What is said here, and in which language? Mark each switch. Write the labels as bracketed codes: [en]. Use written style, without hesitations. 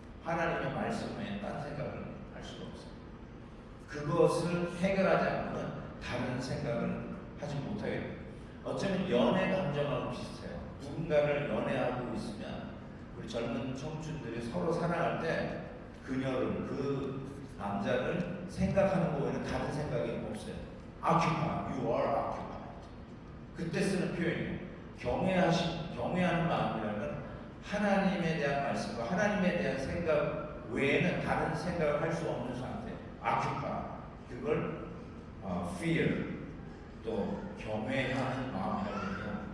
[ko] 하나님의 말씀 외에 딴 생각을 할 수가 없어요. 그것을 해결하지 않고는 다른 생각을 하지 못하게 돼요. 어쩌면 연애 감정하고 비슷해요. 누군가를 연애하고 있으면 우리 젊은 청춘들이 서로 사랑할 때 그녀를, 그 남자를 생각하는 거 외에는 다른 생각이 없어요. [en] Occupy, you are occupied. [ko] 그때 쓰는 표현이에요. 경외하는 마음이라면 하나님에 대한 말씀과 하나님에 대한 생각 외에는 다른 생각을 할 수 없는 상태. [en] Occupy. [ko] 그걸 fear, 또 경외하는 마음이라고 합니다.